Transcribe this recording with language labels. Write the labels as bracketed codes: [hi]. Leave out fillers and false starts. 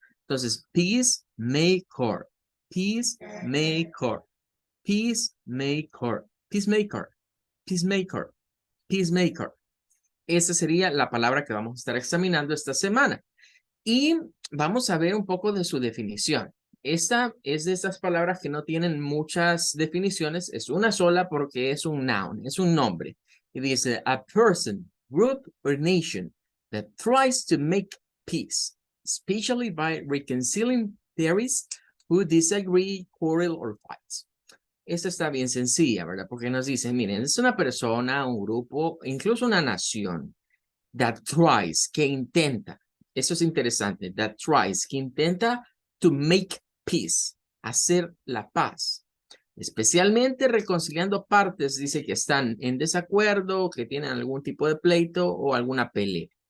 [es] Entonces, peacemaker, peacemaker, peacemaker, peacemaker, peacemaker, peacemaker. Esa sería la palabra que vamos a estar examinando esta semana. Y vamos a ver un poco de su definición. Esta es de estas palabras que no tienen muchas definiciones. Es una sola porque es un noun, es un nombre. Y dice, [en] a person, group or nation that tries to make peace, especially by reconciling theories who disagree, quarrel or fight. [es] Esta está bien sencilla, ¿verdad? Porque nos dice, miren, es una persona, un grupo, incluso una nación [en] that tries, [es] que intenta. Eso es interesante, [en] that tries, [es] que intenta [en] to make peace, [es] hacer la paz. Especialmente reconciliando partes, dice que están en desacuerdo, que tienen algún tipo de pleito o alguna pelea.